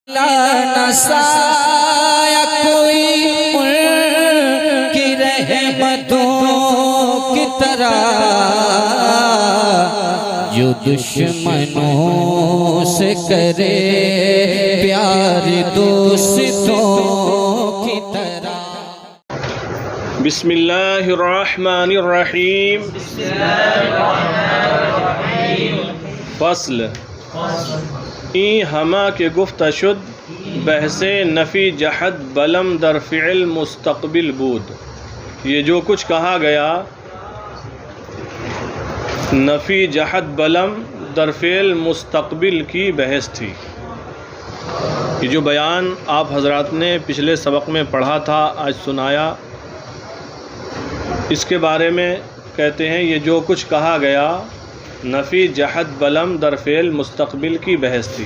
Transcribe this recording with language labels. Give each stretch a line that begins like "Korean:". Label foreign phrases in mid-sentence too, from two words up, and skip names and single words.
Urdu: نسایا کوئی ان کی رحمتوں کی طرح جو دشمنوں سے کرے پیار دوستوں کی طرح۔
Arabic: بسم اللہ الرحمن الرحیم۔
Persian: فصل این ہما کے گفت شد بحث نفی جحد بلم در فعل مستقبل بود۔
Urdu: یہ جو کچھ کہا گیا
Persian: نفی جحد بلم در فعل مستقبل
Urdu: کی بحث تھی۔ یہ جو بیان آپ حضرات نے پچھلے سبق میں پڑھا تھا، آج سنایا، اس کے بارے میں کہتے ہیں یہ جو کچھ کہا گیا
Persian: نفی جحد بلم در فعل مستقبل
Urdu: کی بحث تھی۔